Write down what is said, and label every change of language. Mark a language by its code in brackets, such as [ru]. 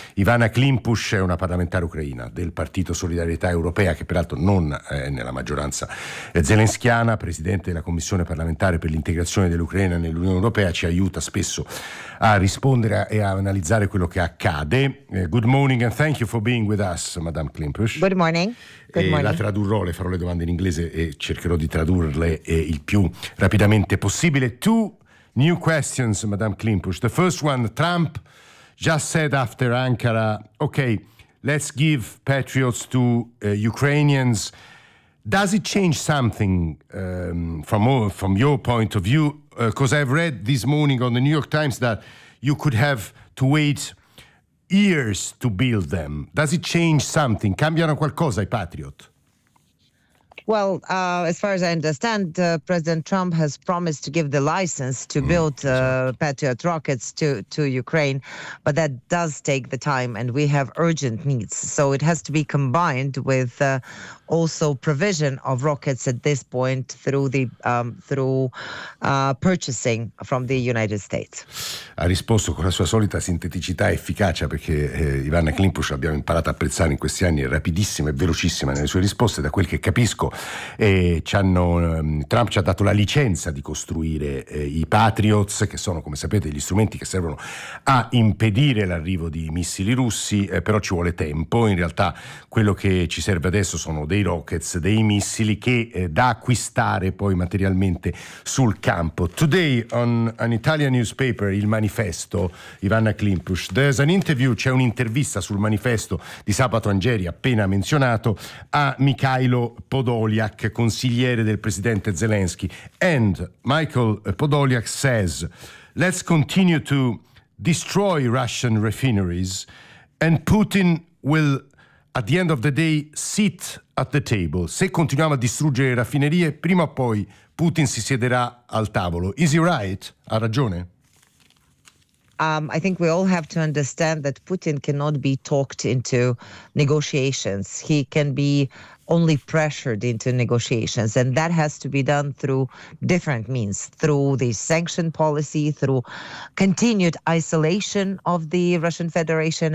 [it] Ivana Klimpusch è una parlamentare ucraina del Partito Solidarietà Europea, che peraltro non è nella maggioranza zelenskiana, presidente della Commissione parlamentare per l'integrazione dell'Ucraina nell'Unione Europea, ci aiuta spesso a rispondere e a analizzare quello che accade. [en] Good morning and thank you for being with us, Madame Klimpusch. Good morning. [it] E la tradurrò, le farò le domande in inglese e cercherò di tradurle il più rapidamente possibile. [en] Two new questions, Madame Klimpusch. The first one: Trump just said after Ankara, okay, let's give patriots to Ukrainians. Does it change something from your point of view? Because I've read this morning on the New York Times that you could have to wait years to build them. Does it change something? [it] Cambiano qualcosa i patriot? [en] Well, as far as I understand, President Trump has promised to give the license to build Patriot rockets to Ukraine, but that does take the time, and we have urgent needs. So it has to be combined with also provision of rockets at this point through the purchasing from the United States. [it] Ha risposto con la sua solita sinteticità e efficacia, perché Ivana Klimpusch l'abbiamo imparato a apprezzare in questi anni, è rapidissima e velocissima nelle sue risposte. Da quel che capisco, e Trump ci ha dato la licenza di costruire i Patriots, che sono, come sapete, gli strumenti che servono a impedire l'arrivo di missili russi, però ci vuole tempo. In realtà quello che ci serve adesso sono dei rockets, dei missili che da acquistare poi materialmente sul campo. [en] Today on an Italian newspaper, Il Manifesto, Ivana Klimpusch, there's an interview, [it] c'è un'intervista sul Manifesto di Sabato Angeri, appena menzionato, a Mikhailo Podolyak, consigliere del presidente Zelensky. [en] And Michael Podolyak says, let's continue to destroy Russian refineries and Putin will, at the end of the day, sit at the table. [it] Se continuiamo a distruggere le raffinerie, prima o poi Putin si siederà al tavolo. [en] Is he right? [it] Ha ragione? [en] I think we all have to understand that Putin cannot be talked into negotiations. He can be only pressured into negotiations, and that has to be done through different means, through the sanction policy, through continued isolation of the Russian Federation.